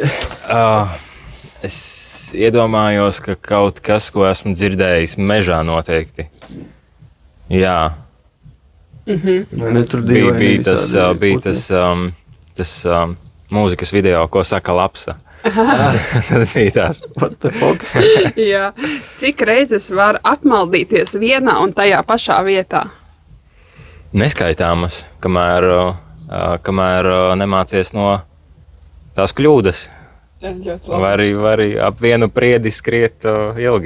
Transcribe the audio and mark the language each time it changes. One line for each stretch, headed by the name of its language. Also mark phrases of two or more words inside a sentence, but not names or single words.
Latvian: Es iedomājos, ka kaut kas, ko esmu dzirdējis mežā noteikti. Jā. Bija tas mūzikas video, ko saka Lapsa. Tas bija tās.
English: What the fox?
Latvian: Jā. Cik reizes var apmaldīties vienā un tajā pašā vietā? Neskaitāmas, kamēr nemācies no tās kļūdas. Vai arī ap vienu priedi skriet ilgi.